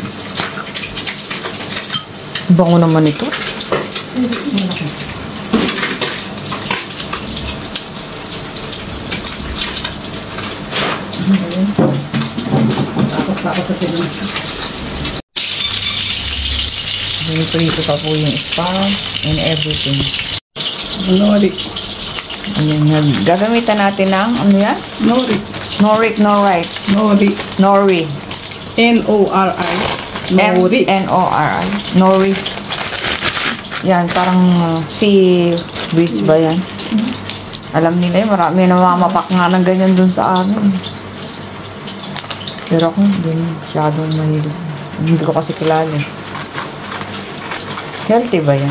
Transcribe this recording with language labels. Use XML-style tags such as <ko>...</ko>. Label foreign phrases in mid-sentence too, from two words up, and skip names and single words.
<tl>Bango naman ito. Piprito pa po yung</tl> <en>spam and everything.</en> <tl>Nori. Ayan, gagamitan natin ng ano yan? Nori. Nori. Nori. N-O-R-I. Nori. N-O-R-I. Nori. Yan, parang seaweeds ba yan? Alam nila yun, marami namamapak nga ng ganyan dun sa amin. Pero ako, hindi masyadong mahilig. Hindi ko kasi kilala. Healthy ba yan?</tl>